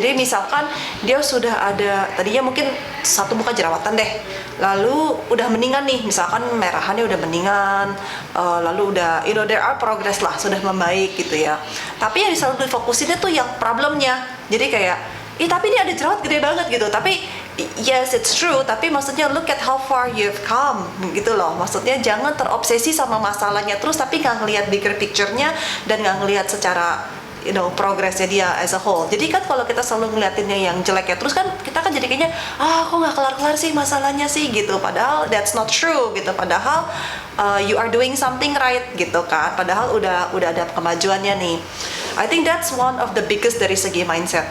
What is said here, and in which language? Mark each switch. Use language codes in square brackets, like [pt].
[id] Jadi misalkan dia sudah ada, tadinya mungkin satu muka jerawatan deh, lalu udah mendingan nih, misalkan merahannya udah mendingan, lalu udah, [en] there are progress [id] lah, sudah membaik gitu ya. Tapi yang selalu difokusinnya tuh yang problemnya. Jadi kayak, tapi dia ada jerawat gede banget gitu. Tapi [en] yes, it's true, [id] tapi maksudnya [en] look at how far you've come [id] gitu loh. Maksudnya jangan terobsesi sama masalahnya terus tapi nggak ngelihat bigger picture-nya dan nggak ngelihat secara progresnya dia [en] as a whole. [id] Jadi kan kalau kita selalu ngeliatinnya yang jelek ya terus kan kita kan jadi kayaknya kok nggak kelar-kelar sih masalahnya sih gitu. Padahal [en] that's not true [id] gitu. Padahal [en] you are doing something right [id] gitu kan. Padahal udah ada kemajuannya nih. [en] I think that's one of the biggest [id] dari segi [en] mindset.